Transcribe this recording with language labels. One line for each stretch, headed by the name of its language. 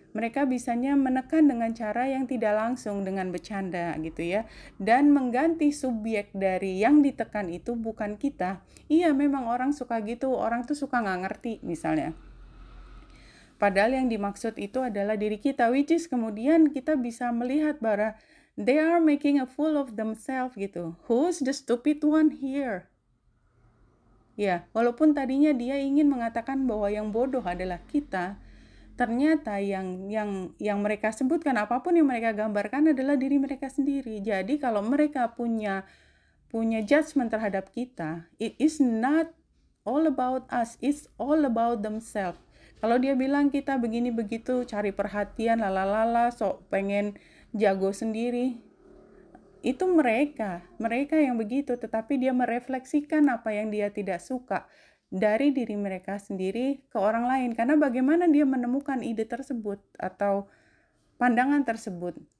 Indonesian: Mereka bisanya menekan dengan cara yang tidak langsung, dengan bercanda gitu ya, dan mengganti subjek dari yang ditekan itu bukan kita. Iya, memang orang suka gitu, orang tuh suka nggak ngerti misalnya, padahal yang dimaksud itu adalah diri kita, which is kemudian kita bisa melihat bahwa
English: they are making a fool of themselves
Indonesian: gitu.
English: Who's the stupid one here?
Indonesian: Ya, walaupun tadinya dia ingin mengatakan bahwa yang bodoh adalah kita, ternyata yang mereka sebutkan, apapun yang mereka gambarkan adalah diri mereka sendiri. Jadi kalau mereka punya judgment terhadap kita,
English: it is not all about us, it's all about themselves.
Indonesian: Kalau dia bilang kita begini begitu, cari perhatian, lalala, sok pengen jago sendiri, itu mereka yang begitu, tetapi dia merefleksikan apa yang dia tidak suka dari diri mereka sendiri ke orang lain. Karena bagaimana dia menemukan ide tersebut atau pandangan tersebut?